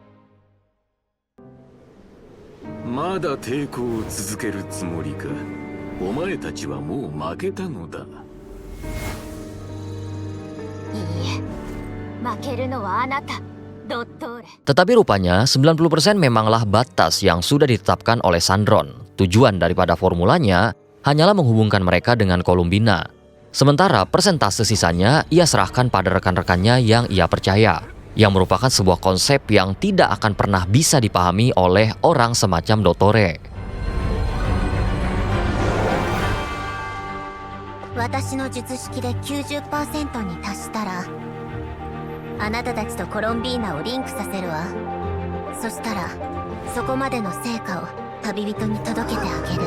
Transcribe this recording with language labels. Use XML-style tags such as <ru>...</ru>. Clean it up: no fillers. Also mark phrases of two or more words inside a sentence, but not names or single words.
<id>Tetapi rupanya 90% memanglah batas yang sudah ditetapkan oleh Sandron. Tujuan daripada formulanya hanyalah menghubungkan mereka dengan Columbina. Sementara persentase sisanya ia serahkan pada rekan-rekannya yang ia percaya, yang merupakan sebuah konsep yang tidak akan pernah bisa dipahami oleh orang semacam Dottore.</id> <ja>私の術式で 90% に達したら、あなたたちとコロンビーナをリンクさせるわ。そしたらそこまでの成果を旅人に届けてあげる。</ja>